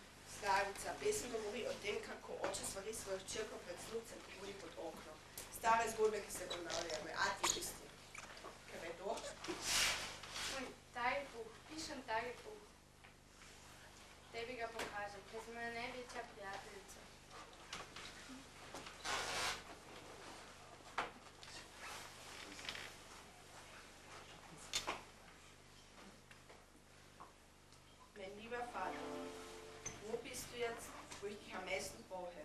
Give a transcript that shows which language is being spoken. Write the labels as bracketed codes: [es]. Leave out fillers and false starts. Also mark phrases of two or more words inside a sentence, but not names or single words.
[sl] Starica, pesem govori o tem, kako oče svari svojo hčerko pred sluncem, ki bodi pod okno. Stare zgodbe, ki se ponavljajo, moj ati je tisti. Kaj je to? Moj Tagebuch, pišem Tagebuch. Tebi ga pokažem, ker sem moja največja prijateljica. [de] Mein lieber Vater, wo bist du jetzt, wo ich dich am meisten brauche?